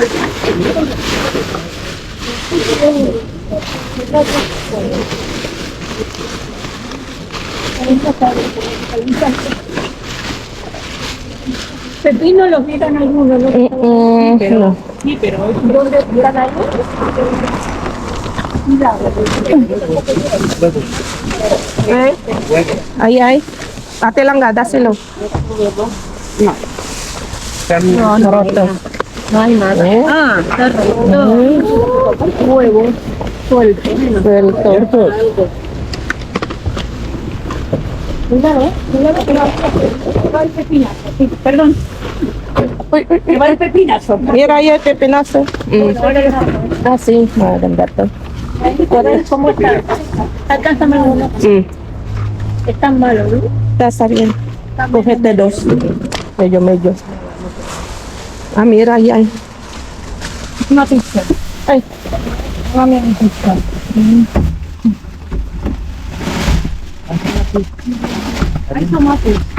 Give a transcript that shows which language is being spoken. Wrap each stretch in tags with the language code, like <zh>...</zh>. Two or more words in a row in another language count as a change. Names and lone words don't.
<es>Pepino los miran algunos, ¿no? No. Sí, pero ¿dónde están ahí? Eh? Ay, ay.</es> <tl>Ate lang ga,</tl> <es>dáselo. están No, roto. No hay más. ¿Eh? Ah, está roto. Huevo. Suelto. Suelto. Cuidado, cuidado que va el pepinazo. Sí, perdón, Uy, uy, que va el pepinazo. mira, ahí el pepinazo. Ah, sí,</es> <tl>maganda to.</tl> <es>¿Cómo está? Alcánzame uno. Es tan malo, ¿no? Está bien. Cógete dos. Medyo. Ah, mira, ahí hay. Una pizza. Ay, Dame una pizza. Hay tomate.</es>